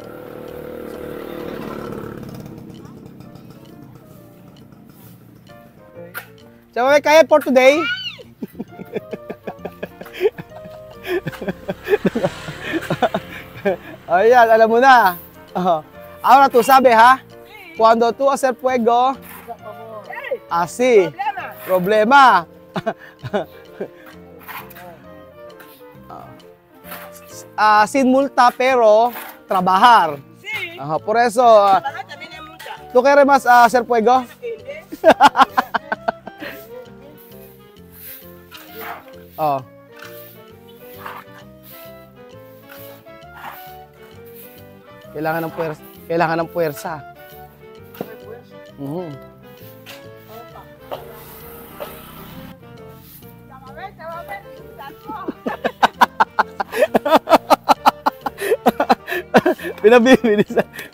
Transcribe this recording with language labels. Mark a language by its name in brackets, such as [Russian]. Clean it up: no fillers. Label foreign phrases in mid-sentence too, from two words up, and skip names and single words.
[Filipino] So, kaya [English] for today? [Filipino] Ayan, alam mo na. [Spanish] Ahora tú sabes, ha? Cuando tú hacer fuego, así. Problema. Sin multa pero trabajar. Sí. Por eso, Trabajar también hay mucha. ¿tú quieres más hacer fuego? [Filipino] Kailangan ng puwersa. Kailangan ng puwersa. Pinabibilisan.